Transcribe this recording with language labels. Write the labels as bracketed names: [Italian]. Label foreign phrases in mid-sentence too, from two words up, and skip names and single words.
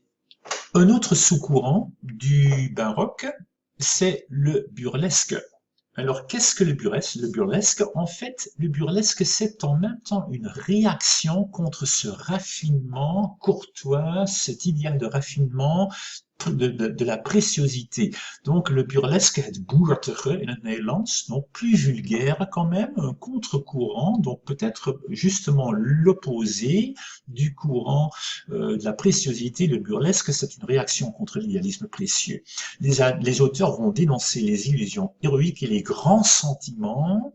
[French] Un autre sous-courant du baroque, c'est le burlesque. Alors, qu'est-ce que le burlesque? Le burlesque, en fait, le burlesque, c'est en même temps une réaction contre ce raffinement courtois, cet idéal de raffinement, de la préciosité. Donc le burlesque, [Dutch] het boertige in het Nederlands, [French] donc plus vulgaire quand même, un contre-courant, donc peut-être justement l'opposé du courant de la préciosité. Le burlesque, c'est une réaction contre l'idéalisme précieux. Les auteurs vont dénoncer les illusions héroïques et les grands sentiments.